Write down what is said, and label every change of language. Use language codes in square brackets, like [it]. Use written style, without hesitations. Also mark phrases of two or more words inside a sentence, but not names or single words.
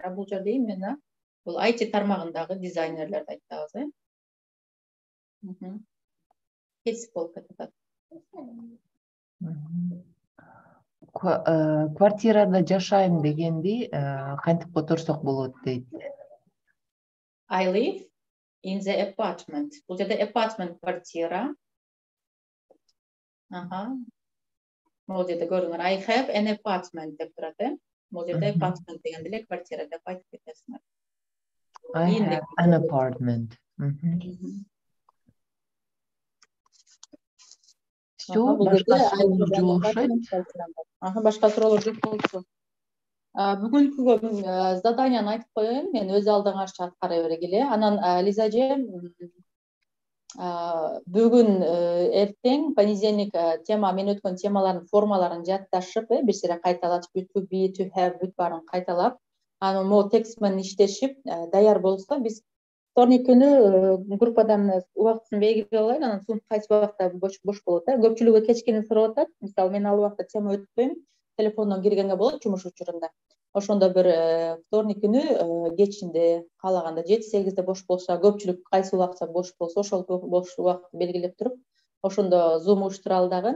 [ky] А бул жерде именно бул IT тармагындагы дизайнерлерди айтабыз, Кесип болуп кетет. Квартирада жашайм дегенди кантип которсок болот дейт. [en] I live in the apartment. [ky] Бул жерде apartment квартира. Бул жерде көрүңөр [en] I have an apartment [ky] деп турат, Бул жерде apartment дегенде эле квартира деп айтып кетесиңер. [en] I have an apartment. [ky] Башка суроолор жок болсо. Бүгүнкү заданияны айтып коеюн, мен өз алдыма аткара бергиле. Анан Лиза эже бүгүн эртең понедельник тема мен өткөн темалардын формаларын жатташып, бир сире кайталап, to be, to have бүт баарын кайталап, Аны могу текст менен иштешип даяр болса биз вторник күнү группадан убактысын белгилеп алайын, анан соң кайсы убакта бош болот да. Көпчүлүгү кечкени сурап атат. Мисалы мен ал убакта тема өтпөйм, телефондон киргенге болот жумуш учурунда. Ошондо бир вторник күнү кечинде каалаганда 7-8де бош болсо, көпчүлүк кайсы убакта бош болсо ошол бош убакытты белгилеп туруп, ошондо зум уюштура дагы.